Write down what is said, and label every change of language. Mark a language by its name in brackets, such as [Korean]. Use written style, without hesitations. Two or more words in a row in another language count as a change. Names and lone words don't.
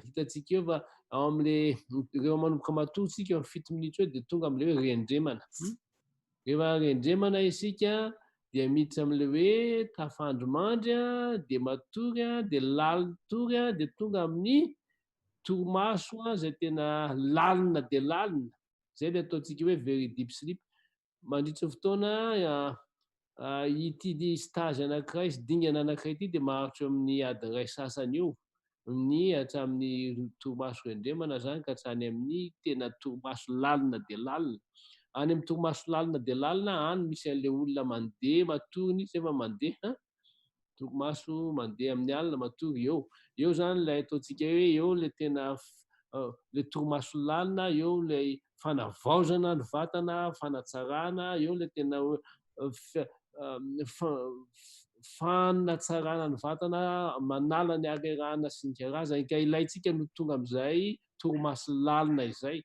[Malagasy] Hitantsika eo fa ao amin'le rehefa manomboka matory isika eo amin'ny 7 minitra eo dia tonga amin'ilay hoe rendremana. Rehefa rendremana isika dia miditra amin'ilay hoe tafandro mandry dia matory dia lalina tory dia tonga amin'ny torimaso izay tena lalina dia lalina. Zay dia ataontsika hoe [English] very deep sleep. [Malagasy] Mandritra ny fotoana ity stage anankiray sy dingana anankiray ity dia maharitra eo amin'ny adiny iray sasany eo, ny hatramin'ny torimaso rendremana zany ka hatrany amin'ny tena torimaso lalina dia lalina. Any amin'ny torimaso lalina dia lalina any misy an'ilay olona mandeha matory mihitsy efa mandeha torimaso mandeha amin'ny alina matory eo zany ilay ataontsika hoe eo ilay tena ilay torimaso lalina, eo ilay fanavaozana ny vatana, fanatsarana, eo ilay tena fanatsarana ny vatana, manala ny harerahana sy ny karazany, ka ilayntsika no tonga amin'izay torimaso lalina izay.